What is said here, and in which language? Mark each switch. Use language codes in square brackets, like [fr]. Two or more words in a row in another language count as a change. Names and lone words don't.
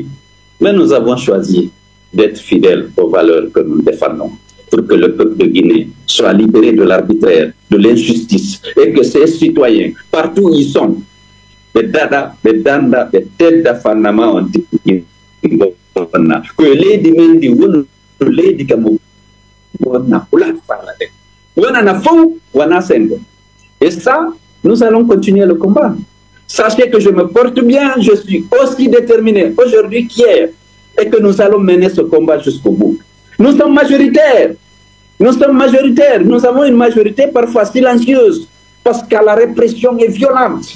[fr] Mais nous avons choisi d'être fidèles aux valeurs que nous défendons pour que le peuple de Guinée soit libéré de l'arbitraire, de l'injustice et que ses citoyens, partout où ils sont, des Dada, des Danda, des Tedda Fanama ont dit [ff] wonna ko leydi men ndi woni leydi kam wonna hulaade parlade wonana fof wona sengo. [fr] Et ça, nous allons continuer le combat. Sachez que je me porte bien, je suis aussi déterminé aujourd'hui qu'hier, et que nous allons mener ce combat jusqu'au bout. Nous sommes majoritaires. Nous sommes majoritaires. Nous avons une majorité parfois silencieuse, parce que la répression est violente.